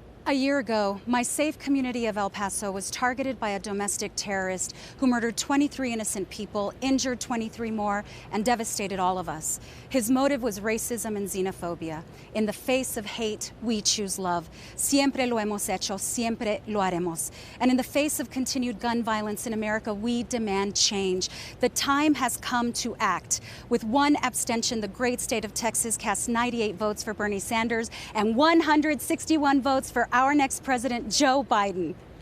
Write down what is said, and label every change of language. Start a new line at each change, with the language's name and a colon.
English: A year ago, my safe community of El Paso was targeted by a domestic terrorist who murdered 23 innocent people, injured 23 more, and devastated all of us. His motive was racism and xenophobia. In the face of hate, we choose love.
Spanish: Siempre lo hemos hecho, siempre lo haremos.
English: And in the face of continued gun violence in America, we demand change. The time has come to act. With one abstention, the great state of Texas cast 98 votes for Bernie Sanders and 161 votes for our next president, Joe Biden.